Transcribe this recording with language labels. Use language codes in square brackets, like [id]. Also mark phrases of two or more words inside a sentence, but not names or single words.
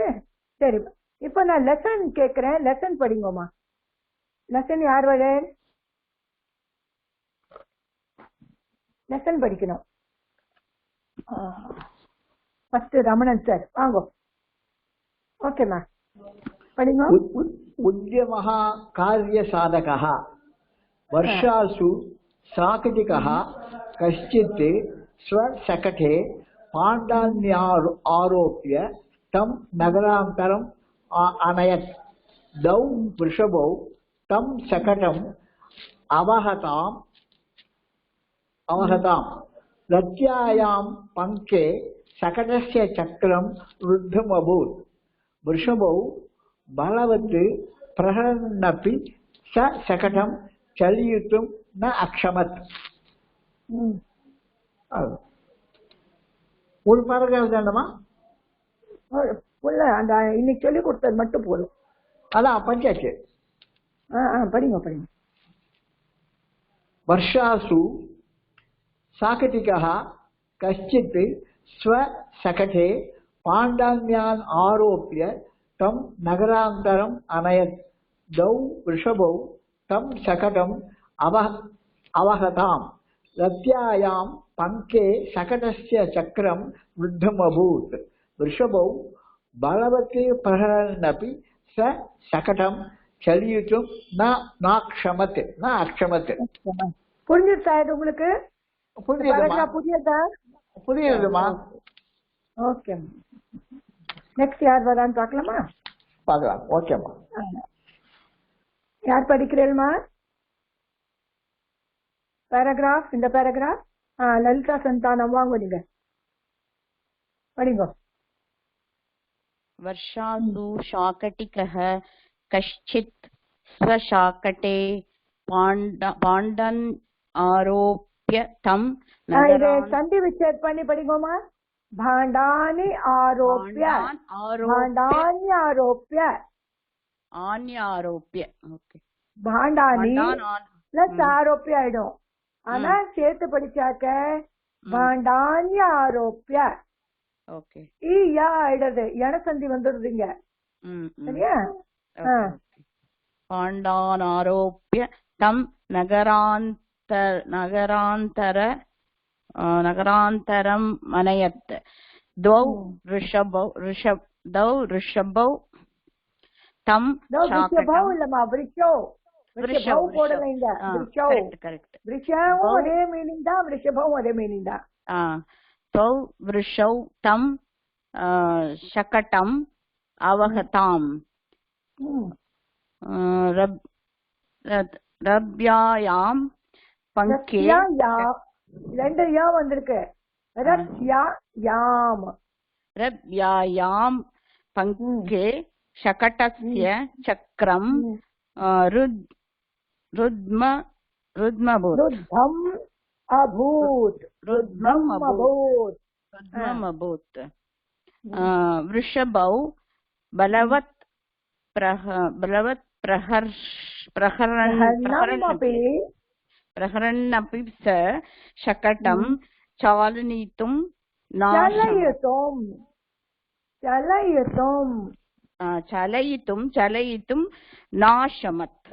[ta] சரி, இப்போ நான் லெசன் கேட்கிறேன். லெசன் படிங்கம்மா. லெசன் யார் வர? லெசன் படிக்கணும். ஃபர்ஸ்ட் ரமணன் சார் வாங்க. ஓகேம்மா, படிங்க. [sa] उद्यमः कार्यसाधकः वर्षासु साकटिकः कश्चित् स्वशकटे पाण्डान्यारोप्य तं नगरान्तरम् अनयत्. द्वौ वृषभौ तं शकटम् अवहताम्. रत्यायां पङ्के शकटस्य चक्रं रुद्धमभूत्. वृषभौ बलवत् प्रहरन्नपि स शकटं चलयितुं न अक्षमत्. [ta] ஒரு பேராகிராஃப் தானமா? அந்த இன்னைக்கு சொல்லி கொடுத்தது மட்டும் போதும். அதான் பஞ்சாச்சு. படிங்க படிங்க. [sa] वर्षासु साकटिकः कश्चित् स्वशकटे पाण्डान्यान् आरोप्य तं नगरान्तरम् अनयत्. द्वौ वृषभौ तं शकटम् अवहताम्. रत्यायां पङ्के शकटस्य चक्रं रुद्धमभूत्. वृषभौ बलवत् प्रहरन्नपि स शकटं चलयितुं न अक्षमत्. [ta] புரிஞ்சுதா இது உங்களுக்கு? புரியுதா? புரியுதுமா? ஓகே, நெக்ஸ்ட் யார் வரான்னு பார்க்கலாமா? பார்க்கலாம். ஓகேம்மா. யார் படிக்கிறேன்மா? பேராகிராஃப், இந்த பேராகிராஃப். லலிதா சந்தானம் வாங்க, நீங்க படிங்க. [sa] वर्षासु शाकटिकः कश्चित् स्वशाकटे पाण्डान् आरोप्य तं नगरान्. [ta] சந்தி விச்சேத் பண்ணி படிங்கோமா. [sa] भाण्डानि आरोप्य. ओके, भाण्डानि प्लस आरोप्य ஆயிடும். [ta] ஆனா சேர்த்து படிச்சாக்க [sa] भाण्डानि आरोप्य. [ta] ओके, யா ஆயிடுது, சந்தி வந்துடுதுங்க. சரியா? [sa] पाण्डान् आरोप्य तं नगरान्तरम् अनयत्. द्वौ वृषभौ தம் [ta] விருஷபவ் இல்லம்மா, விருஷோ. விருஷபவ் போடல இங்க. விருஷோ. கரெக்ட். விருஷவும் ஒரே மீனிங் தான், விருஷபவும் ஒரே மீனிங் தான். [sa] द्वौ वृषौ तं शकटम् अवहताम्. रथ्यायां पङ्के. [ta] ரெண்டு யா வந்திருக்கு. ரப்யாயாம். [sa] रथ्यायां पङ्के शकटस्य चक्रं रुद्धमभूत्. रुद्धम् अभूत्. रुद्धम् अभूत्. वृषभौ बलवत् प्रहरन्नपि स शकटं चालयितुं नाशमत्.